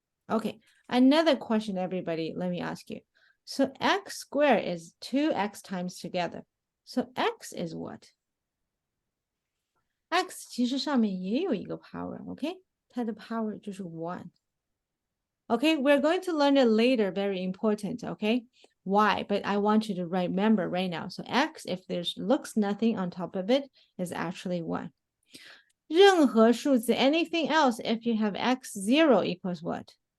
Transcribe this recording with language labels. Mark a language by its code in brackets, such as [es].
[en] Okay, another question, everybody, let me ask you. So x squared is 2x times together. So x is what? [zh] X 其实上面也有一个 power, okay? 它的 power 就是 1. [en] Okay, we're going to learn it later, very important, okay? Why? But I want you to remember right now. So x, if there's looks nothing on top of it, is actually 1. [zh] 任何数字 [en] anything else, if you have x 0 equals what?